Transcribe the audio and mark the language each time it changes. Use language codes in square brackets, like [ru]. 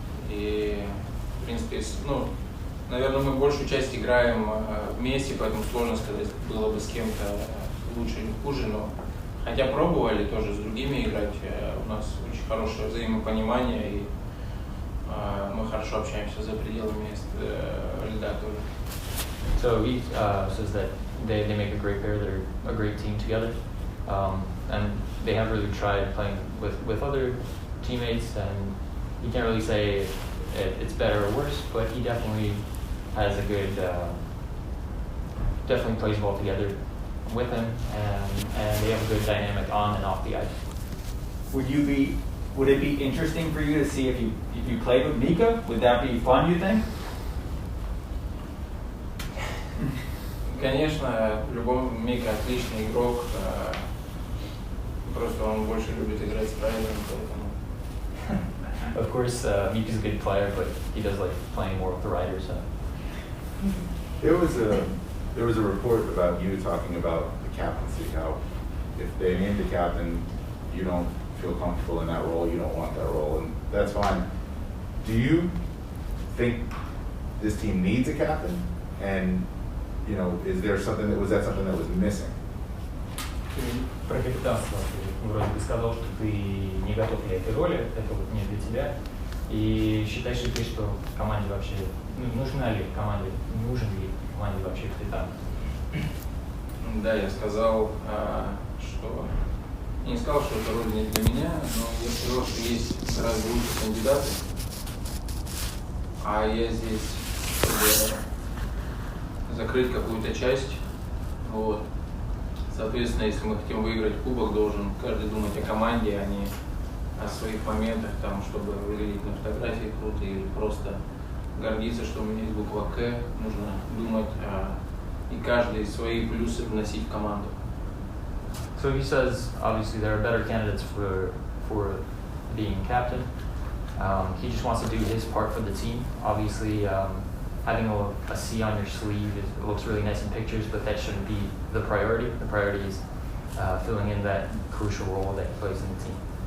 [ru] И, в принципе, наверное, мы большую часть играем вместе, поэтому сложно сказать, было бы с кем-то лучше или хуже, но хотя пробовали тоже с другими играть, у нас очень хорошее взаимопонимание, и мы хорошо общаемся за пределами льда тоже. [en] So he says that they make a great pair, they're a great team together, and they have really tried playing with other teammates, and you can't really say it's better or worse, but he definitely has a good, definitely plays well together with him, and they have a good dynamic on and off the ice. Would it be interesting for you to see if you played with Mika? Would that be fun, you think? [ru] Конечно, в любом Мика отличный игрок, просто он больше любит играть с правилами, поэтому. [en] Of course, Mika's a good player, but he does like playing more with the riders. So. There was a report about you talking about the captaincy, how if they named the captain, you don't feel comfortable in that role, you don't want that role, and that's fine. Do you think this team needs a captain? And you know, something that was missing? [ru] Про капитанство ты вроде бы сказал, что ты не готов для этой роли, это вот не для тебя. И считаешь ли ты, что команде вообще, нужна ли команде, нужен ли команде вообще капитан? Да, я сказал, что... Я не сказал, что это роль не для меня, но я сказал, что есть гораздо лучшие кандидаты. А я здесь, чтобы закрыть какую-то часть. Вот. Соответственно, если мы хотим выиграть кубок, должен каждый думать о команде, а не о своих моментах, там, чтобы выглядеть на фотографии круто или просто гордиться, что у меня есть буква К. Нужно думать и каждый свои плюсы вносить в команду. [en] So he says, obviously there are better candidates for being captain. He just wants to do his part for the team. Obviously, having a C on your sleeve, it looks really nice in pictures, but that shouldn't be the priority. The priority is filling in that crucial role that he plays in the team.